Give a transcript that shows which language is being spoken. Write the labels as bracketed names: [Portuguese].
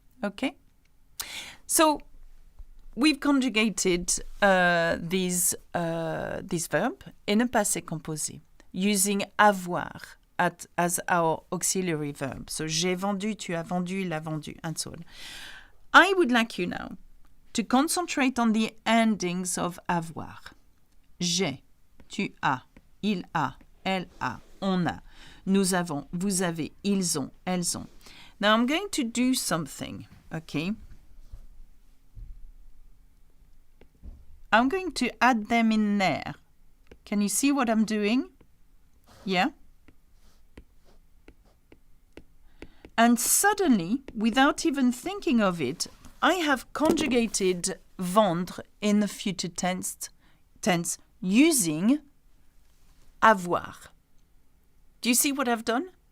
[English] Okay? So, we've conjugated this verb in a passé composé using avoir as our auxiliary verb. So, [French] j'ai vendu, tu as vendu, il a vendu, [English] and so on. I would like you now to concentrate on the endings of avoir. [French] J'ai, tu as, il a, elle a, on a, nous avons, vous avez, ils ont, elles ont. [English] Now I'm going to do something, okay? I'm going to add them in there. Can you see what I'm doing? Yeah? And suddenly, without even thinking of it, I have conjugated vendre in the future tense using avoir. Do you see what I've done?